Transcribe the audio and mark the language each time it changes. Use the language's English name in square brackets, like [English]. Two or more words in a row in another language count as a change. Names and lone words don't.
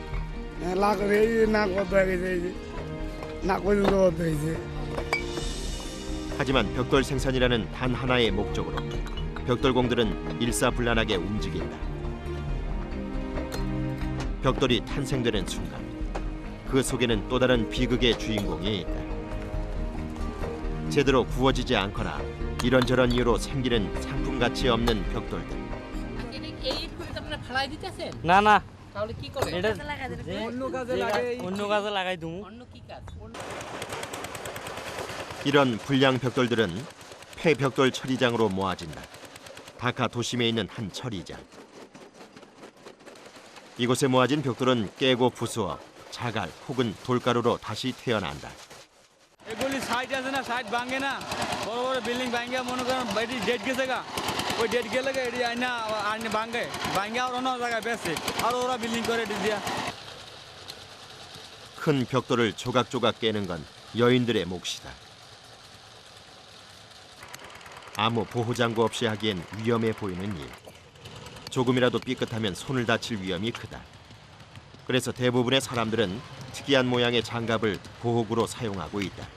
[Korean] 하지만 벽돌 생산이라는 단 하나의 목적으로 벽돌공들은 일사불란하게 움직인다. 벽돌이 탄생되는 순간 그 속에는 또 다른 비극의 주인공이 있다. 제대로 구워지지 않거나 이런저런 이유로 생기는 상품가치 없는 벽돌들. [Bangla] না তাহলে কি করবে এটা অন্য কাজে লাগে অন্য কাজে লাগাই দেবো অন্য কি কাজ [Korean] 이런 불량 벽돌들은 폐벽돌 처리장으로 모아진다. 다카 도심에 있는 한 처리장. 이곳에 모아진 벽돌은 깨고 부수어 자갈 혹은 돌가루로 다시 태어난다. [Bangla] এগুলি সাইড আছে না সাইড ভাঙে না বড় বড় বিল্ডিং ভাঙে মনে করেন বাড়ি ডেট গেছে গা ওই ডেট গেলে এটি আইনা আইনে ভাঙে ভাঙে আর অন্য জায়গায় বেছে আর ওরা বিল্ডিং করে দিয়া [Korean] 큰 벽돌을 조각조각 깨는 건 여인들의 몫이다. 아무 보호장구 없이 하기엔 위험해 보이는 일. 조금이라도 삐끗하면 손을 다칠 위험이 크다. 그래서 대부분의 사람들은 특이한 모양의 장갑을 보호구로 사용하고 있다.